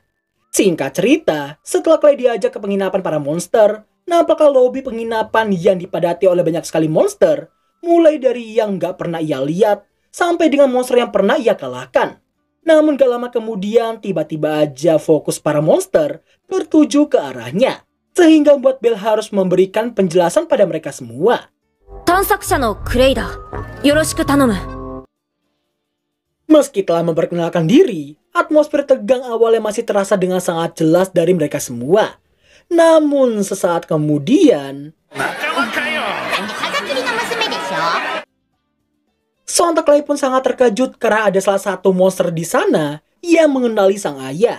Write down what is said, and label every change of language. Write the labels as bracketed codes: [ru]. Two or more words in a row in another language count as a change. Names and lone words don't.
[id] Singkat cerita, setelah Clay diajak ke penginapan para monster, nampaklah lobi penginapan yang dipadati oleh banyak sekali monster, mulai dari yang nggak pernah ia lihat, sampai dengan monster yang pernah ia kalahkan. Namun gak lama kemudian, tiba-tiba aja fokus para monster tertuju ke arahnya, sehingga membuat Bell harus memberikan penjelasan pada mereka semua. [ja] 探索者のクレイだ。よろしく頼む。 [id] Meski telah memperkenalkan diri, atmosfer tegang awalnya masih terasa dengan sangat jelas dari mereka semua. Namun sesaat kemudian, sontak Clay pun sangat terkejut karena ada salah satu monster di sana yang mengenali sang ayah.